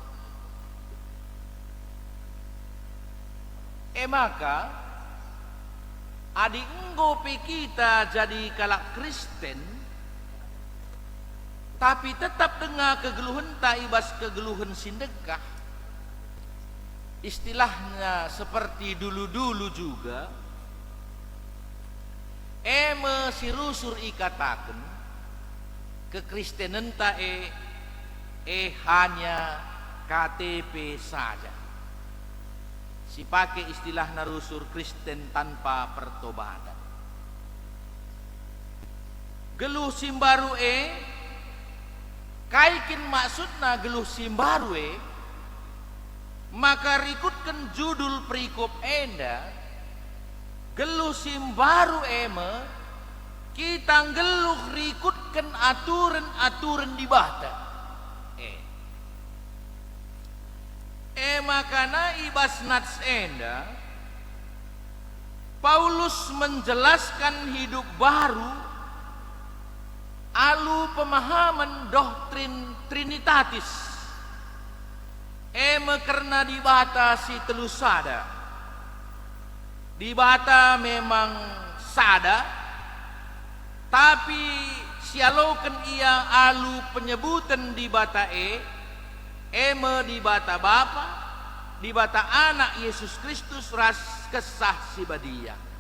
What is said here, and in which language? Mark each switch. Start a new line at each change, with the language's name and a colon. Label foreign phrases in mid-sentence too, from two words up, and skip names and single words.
Batak Karo: Maka adi enggo pe kita jadi kalak Kristen tapi tetap dengar kegeluhan ta ibas kegeluhan sindekah,
Indonesian: istilahnya seperti dulu-dulu juga
Batak Karo: sirusur ikataken
Indonesian: kekristenan ta hanya KTP saja. Si pakai istilah narusur Kristen tanpa pertobatan.
Batak Karo: Geluh simbaru kaikin maksudna geluh simbaru maka rikutkan judul perikop enda geluh simbaru kita geluh rikutkan aturan-aturan di bata. Makana ibas nats enda
Indonesian: Paulus menjelaskan hidup baru alu pemahaman doktrin Trinitatis
Batak Karo: karena di bata si telu sada di bata memang sada, tapi sialoken ia alu penyebutan di bata di bata Bapa, di bata Anak Yesus Kristus ras kesah si badia.